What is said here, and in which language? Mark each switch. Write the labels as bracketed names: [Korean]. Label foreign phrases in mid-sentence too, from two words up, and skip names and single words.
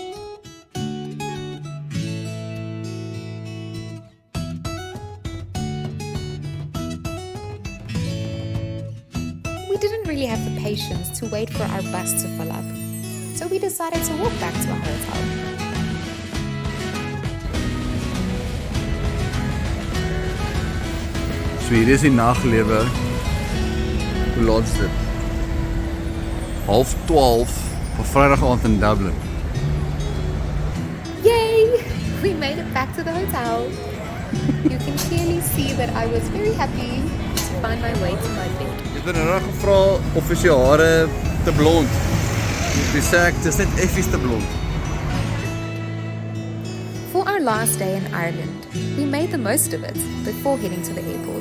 [English] We didn't really have the patience to wait for our bus to fill up, so we decided to walk back to our hotel. [Afrikaans] So hier is die naglewe. Hoe laat is dit? 11:30 op Vrydag aand in Dublin. [English] Yay! We made it back to the hotel. You can clearly see that I was very happy to find my way to my bed. [Afrikaans] Ek het nou gevra of is jou hare te blond. Dis sê ek dis net effies te blond. [English] For our last day in Ireland, we made the most of it before heading to the airport.